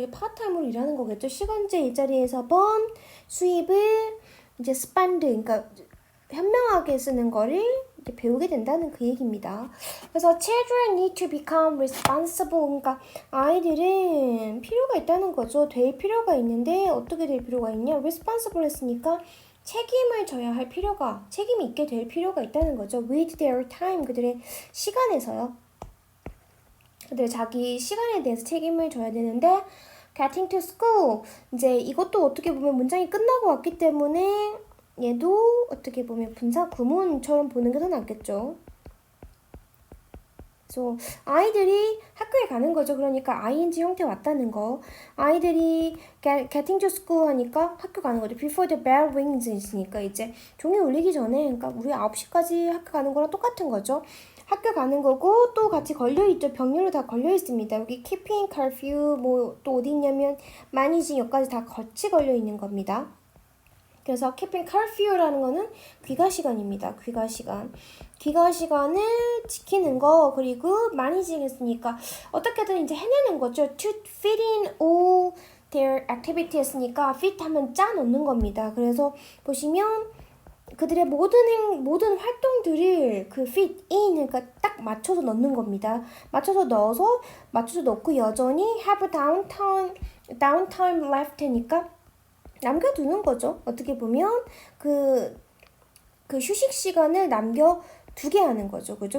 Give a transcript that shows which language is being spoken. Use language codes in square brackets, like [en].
[ko] 그게 파트타임으로 일하는 거겠죠. 시간제 일자리에서 번 수입을 이제 spend 그러니까 현명하게 쓰는 거를 이제 배우게 된다는 그 얘기입니다. 그래서 [en] children need to become responsible [ko] 그러니까 아이들은 필요가 있다는 거죠. 될 필요가 있는데 어떻게 될 필요가 있냐? responsible 했으니까 책임을 져야 할 필요가 책임이 있게 될 필요가 있다는 거죠. [en] with their time [ko] 그들의 시간에서요. 그들 자기 시간에 대해서 책임을 져야 되는데 [en] getting to school [ko] 이제 이것도 어떻게 보면 문장이 끝나고 왔기 때문에 얘도 어떻게 보면 분사 구문처럼 보는 게 더 낫겠죠. 그래서 아이들이 학교에 가는 거죠. 그러니까 ing 형태 왔다는 거. 아이들이 [en] getting to school [ko] 하니까 학교 가는 거죠. [en] before the bell rings [ko] 있으니까 이제 종이 울리기 전에 그러니까 우리 9시까지 학교 가는 거랑 똑같은 거죠. 학교 가는 거고 또 같이 걸려있죠. 병렬로 다 걸려있습니다. 여기 keeping curfew 뭐 또 어디 있냐면 managing 여기까지 다 같이 걸려있는 겁니다. 그래서 keeping curfew라는 거는 귀가 시간입니다. 귀가 시간을 지키는 거 그리고 managing 했으니까 어떻게든 이제 해내는 거죠. [en] to fit in all their activity [ko] 했으니까 [en] fit [ko] 하면 짜 넣는 겁니다. 그래서 보시면 그들의 모든 활동들을 그 fit in 그러니까 딱 맞춰서 넣는 겁니다. 맞춰서 넣고 여전히 [en] have downtime left [ko] 니까 남겨두는 거죠. 어떻게 보면 그 휴식 시간을 남겨두게 하는 거죠. 그죠?